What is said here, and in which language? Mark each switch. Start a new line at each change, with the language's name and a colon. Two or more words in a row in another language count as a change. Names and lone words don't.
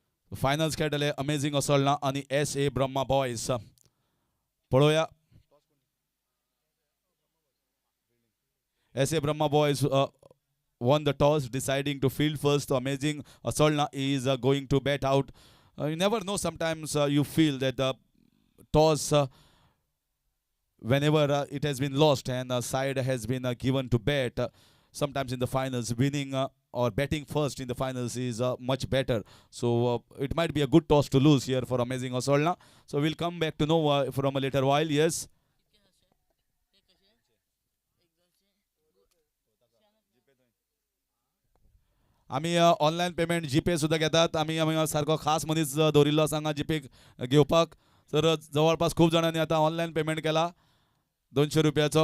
Konkani: फायनल्स खेळटले अमेझिंग असोळना आणि SA ब्रह्मा बॉयज. पळोवया.
English: SA Brahma boys won the toss, deciding to field first. So amazing Asolna is going to bat out. You never know. Sometimes you feel that the toss, whenever it has been lost and a side has been given to bat, sometimes in the finals, winning or batting first in the finals is much better. So it might be a good toss to lose here for amazing Asolna. So we'll come back to know from a later while. Yes.
Konkani: आम्ही
English: online payment
Konkani: जीपे सुद्धा घेतात. आम्ही सारखो खास मनीस दवरिल्लो आसा हांगा जीपे घेवपाक. तर जवळपास खूप जणांनी आता
English: online payment
Konkani: केला 200 रुपयाचो.